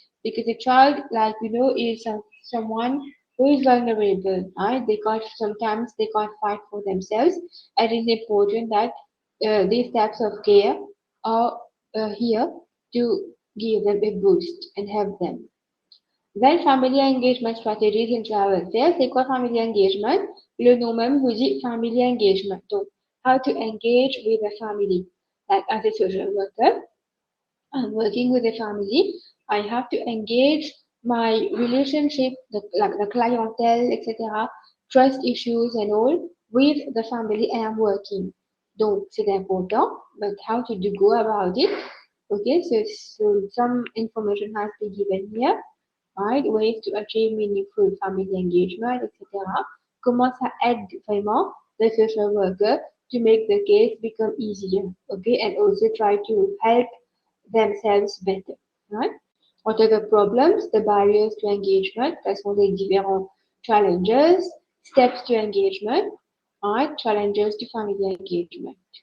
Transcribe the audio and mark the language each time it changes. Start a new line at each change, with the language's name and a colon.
English: Because the child, like is someone who is vulnerable, right? Sometimes they can't fight for themselves, and it is important that these types of care are here to give them a boost and help them. Then family engagement strategies in travel fair.
French: C'est quoi family engagement? Le nom même vous dit family engagement.
English: Donc, how to engage with a family. Like as a social worker, I'm working with a family. I have to engage my relationship, like the clientele, etc., trust issues and all with the family I am working.
French: Donc, c'est important,
English: but how to go about it? Okay, so some information has been given here, right? Ways to achieve meaningful family engagement, etc.
French: Comment ça aide vraiment
English: the social worker to make the case become easier, okay, and also try to help themselves better, right? What are the problems, the barriers to engagement?
French: Quels sont les différents challenges,
English: steps to engagement, right? Challenges to family engagement.